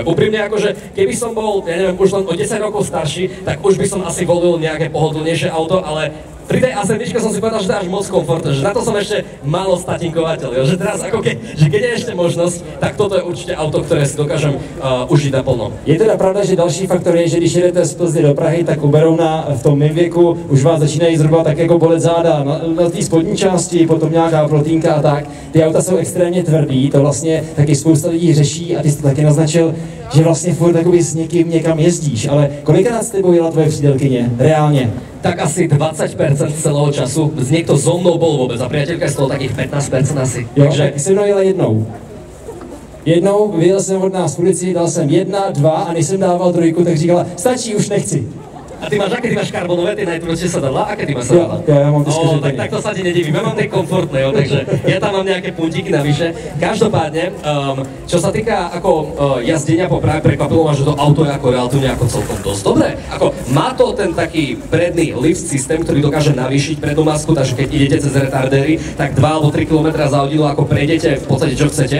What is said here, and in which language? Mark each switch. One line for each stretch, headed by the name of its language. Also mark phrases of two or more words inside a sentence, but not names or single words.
Slovak: Úprimne akože, keby som bol, ja neviem, už len o 10 rokov starší, tak už by som asi volil nejaké pohodlnejšie auto, ale pri tej A7 som si povedal, že to je až moc komfortné, že na to som ešte málo statinkovateľ, že teraz ako keď je ešte možnosť, tak toto je určite auto, ktoré si dokážem užiť naplno. Je teda pravda,
Czech: že další faktor je, že když jedete z Plzny do Prahy, tak u Berouna v tom mém věku už vás začínají zhruba tak jako bolet záda na té spodní části, potom nějaká plotínka a tak. Ty auta jsou extrémně tvrdý, to vlastně taky spousta lidí řeší, a ty jsi to taky naznačil, že vlastně furt takový s někým někam jezdíš, ale kolikrát s tebou jela tvoje přítelkyně, reálně?
Slovak: Tak asi 20% celého času. Z niekto so mnou bol vôbec a priateľka je z toho takých 15% asi.
Czech: Jo, takže se mnou jela jednou. Jednou vyjel jsem od nás v ulici, dal jsem 1, 2 a než jsem dával 3, tak říkala, stačí, už nechci.
Slovak: A ty máš, aké ty máš karbonové, tie najtvrdšie sedadlá? Aké ty máš sedadlá? Ja mám to tak to sa ti nedivím, ja mám tie komfortné, takže ja tam mám nejaké puntíky navyše. Každopádne, čo sa týka ako jazdenia po Prahe, prekvapilo ma, že to auto je ako relatívne ako celkom dosť dobré. Ako má to ten taký predný lift systém, ktorý dokáže navýšiť prednú masku, takže keď idete cez retardery, tak 2 alebo 3 km za hodinu ako prejdete v podstate čo chcete.